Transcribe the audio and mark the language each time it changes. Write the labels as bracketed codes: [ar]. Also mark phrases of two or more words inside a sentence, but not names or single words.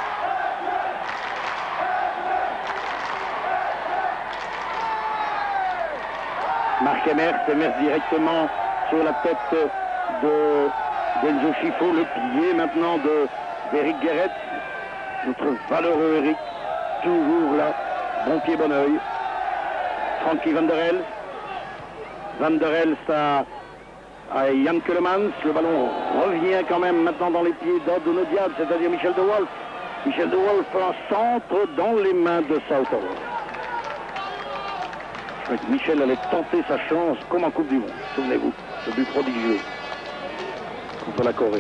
[fr] Marc Emers directement sur la tête d'Enzo Chiffon. Le pied maintenant d'Eric Gerets. Notre valeureux Eric, toujours là, bon pied, bon oeil. Frankie Van der El. Van der El, ça à Jan Keulemans. Le ballon revient quand même maintenant dans les pieds de nos Diables, c'est-à-dire Michel De Wolf. Michel De Wolf, un centre dans les mains de Southall. Je crois que Michel allait tenter sa chance comme en Coupe du Monde. Souvenez-vous, ce but prodigieux contre la Corée.